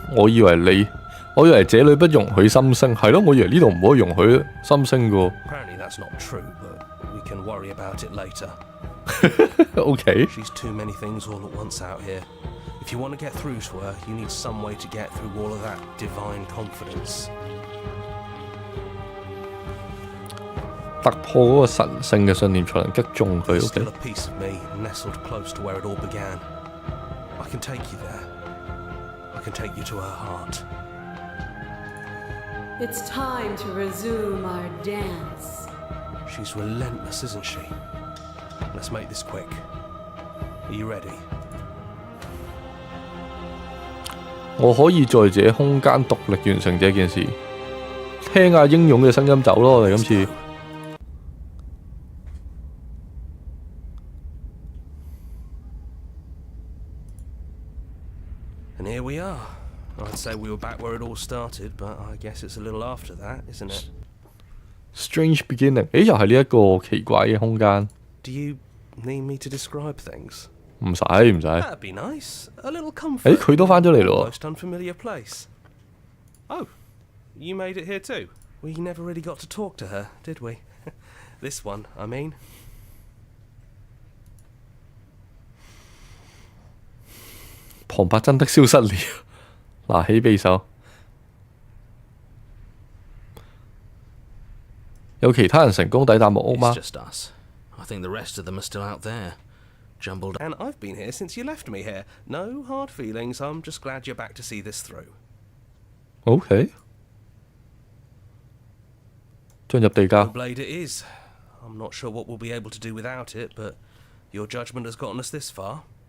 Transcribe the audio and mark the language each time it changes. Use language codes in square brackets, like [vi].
[yue] 我以為這裏不容許心聲，係咯，我以為呢度唔可以容許心聲㗎。 [en] Apparently that's not true, but we can worry about it later. OK。 She's too many things all at once out here. If you want to get through to her, you need some way to get through all of that divine confidence. [yue] 突破嗰個神聖嘅信念，才能擊中佢。 [en] There's still a piece of me nestled close to where it all began. I can take you there. I can take you to her heart. It's time to resume our dance. She's relentless, isn't she? Let's make this quick. Are you ready? [yue] 我可以在這空間獨立完成這件事。聽下英勇嘅聲音走咯，我哋今次。 [en] And here we are. I'd say we were back where it all started, but I guess it's a little after that, isn't it? Strange beginning， [yue] 誒又係呢一個奇怪嘅空間。 [en] Do you need me to describe things? [yue] 唔使。 [en] That'd be nice. A little comfort. [yue] 佢都返咗嚟咯。 [en] Most unfamiliar place. Oh, you made it here too. We never really got to talk to her, did we? This one, I mean. [yue] 旁白真的消失了，拿起匕首。有其他人成功抵達木屋嗎？ [en] It's just us. I think the rest of them are still out there. Jumbled. And I've been here since you left me here. No hard feelings. I'm just glad you're back to see this through. OK。 [yue] 進入地窖。 [en] Blade it is. I'm not sure what we'll be able to do without it, but your judgment has gotten us this far.